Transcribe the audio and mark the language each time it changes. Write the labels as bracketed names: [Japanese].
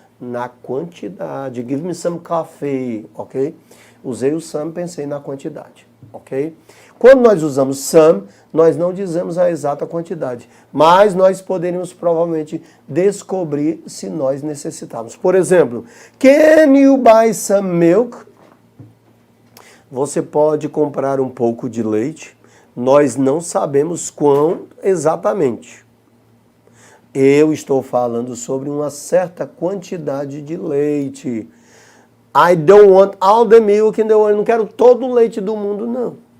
[Portuguese] Na quantidade. [English] Give me some coffee, [Portuguese] ok? Usei o some, pensei na quantidade. ok? Quando nós usamos some, nós não dizemos a exata quantidade, mas nós poderíamos provavelmente descobrir se nós necessitarmos. Por exemplo, [English] can you buy some milk? [Portuguese] Você pode comprar um pouco de leite? Nós não sabemos quão exatamente. Eu estou falando sobre uma certa quantidade de leite. [English] I don't want all the milk in the world. [Portuguese] Eu não quero todo o leite do mundo, não.